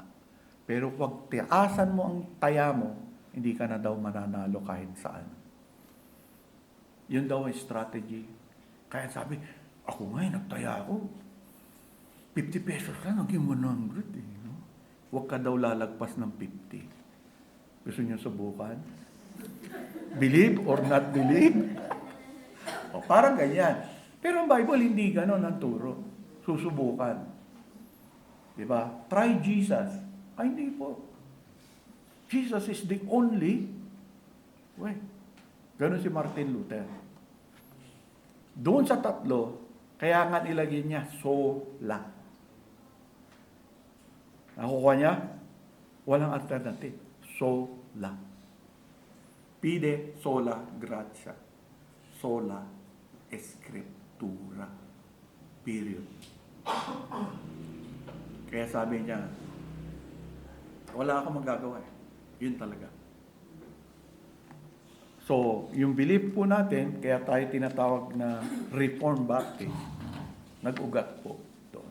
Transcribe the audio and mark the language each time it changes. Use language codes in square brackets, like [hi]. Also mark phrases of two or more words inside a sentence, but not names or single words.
[tl] Pero pag tiasan mo ang taya mo, hindi ka na daw mananalo kahit saan. Yun daw ang strategy. Kaya sabi, ako nga nagtaya ako. 50 pesos lang, naging 100 eh. No? Huwag ka daw lalagpas ng 50. Gusto niyo subukan? [en] Believe or not believe? [tl] O, parang ganyan. Pero ang Bible hindi ganon ang turo. Susubukan. Di ba? [en] Try Jesus. [tl] Ay, hindi po. [en] Jesus is the only way. [tl] Ganon si Martin Luther. Doon sa tatlo, kaya nga nilagay niya sola. Nakukuha niya? Walang alternative. [la] Sola. Pide sola gratia. Sola Escritura. [tl] Period. Kaya sabi niya, wala akong magagawa eh. Yun talaga. So, yung belief po natin, kaya tayo tinatawag na Reformed Baptist, nag-ugat po doon.